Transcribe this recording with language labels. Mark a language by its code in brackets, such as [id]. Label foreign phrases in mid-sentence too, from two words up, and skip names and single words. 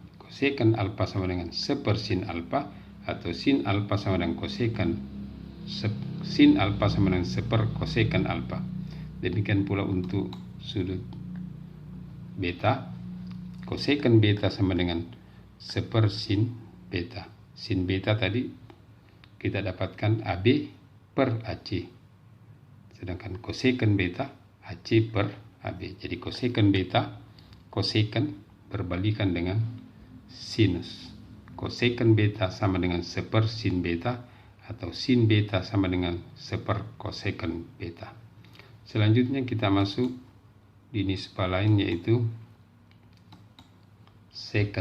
[id] Cosecant alfa sama dengan sepersin alfa, atau sin alfa sama dengan cosecant sin alfa sama dengan seper cosecant alfa. Demikian pula untuk sudut beta, cosecant beta sama dengan sepersin beta. Sin beta tadi kita dapatkan AB per AC, sedangkan cosecant beta AC per AB. Jadi cosecant beta, cosecant berbalikan dengan sinus. Cosecant beta sama dengan seper sin beta, atau sin beta sama dengan seper cosecant beta. Selanjutnya kita masuk di nisbah lain, yaitu secant.